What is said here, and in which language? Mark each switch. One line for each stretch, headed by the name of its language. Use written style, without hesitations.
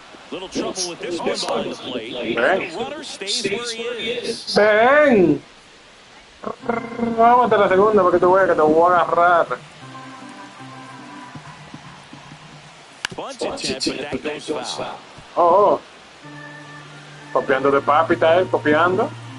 English: Little trouble with this one behind the plate.
Spanish: Ven.
English: The runner stays where he is.
Spanish: Ven. Vamos a la segunda porque tú veas que te voy a agarrar.
English: Bunt attempt, but that goes foul. Oh.
Spanish: Copiando de papi, está él, copiando.